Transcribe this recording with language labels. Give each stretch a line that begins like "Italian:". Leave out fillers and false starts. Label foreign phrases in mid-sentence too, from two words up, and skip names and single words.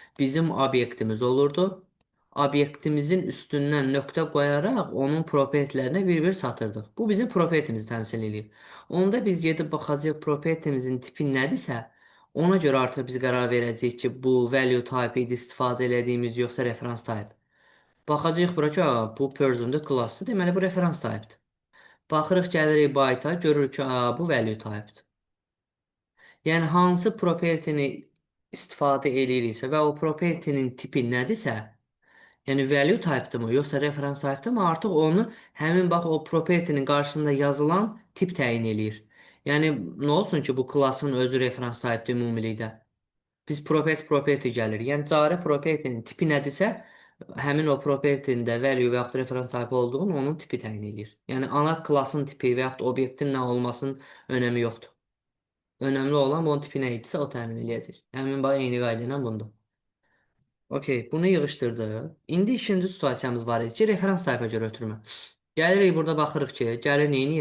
Azerbaijani: Bizim obyektimiz olurdu. obyektimizin üstündən nöqtə qoyaraq onun propertilərinə bir-bir satırdıq. Bu bizim propertimizi təmsil edir. Onda biz gedib baxacağıq propertimizin tipi nədirsə, ona görə artıq biz qərar verəcəyik ki, bu
English: value type
Azerbaijani: idi istifadə elədiyimiz yoxsa
English: reference type.
Azerbaijani: Baxacağıq bura ki, bu person-dur, class-dır. Deməli bu
English: reference type-dır.
Azerbaijani: Baxırıq gəlirik byte-a, görürük ki, bu
English: value type-dır.
Azerbaijani: Yəni hansı propertini istifadə eləyiriksə və o propertinin tipi nədirsə, yəni
English: value type-dırmı,
Azerbaijani: yoxsa
English: reference type-dırmı,
Azerbaijani: artıq onu həmin bax o propertinin qarşısında yazılan tip təyin eləyir. Yəni nə olsun ki, bu klassın özü
English: reference type-dır
Azerbaijani: ümumilikdə. Biz property gəlir. Yəni cari propertinin tipi nədirsə, həmin o propertinin də value və yaxud
English: reference type
Azerbaijani: olduğunu onun tipi təyin eləyir. Yəni ana klassın tipi və yaxud obyektin nə olmasının önəmi yoxdur. Önəmli olan bunun tipi nə idisə o təmin eləyəcək. Həmin bax eyni qayda ilə bunda. Okey, bunu yığışdırdıq. İndi ikinci situasiyamız var idi ki, referans tayfa görə ötürmə. Gəlirik burada baxırıq ki, gəlir neyniyir?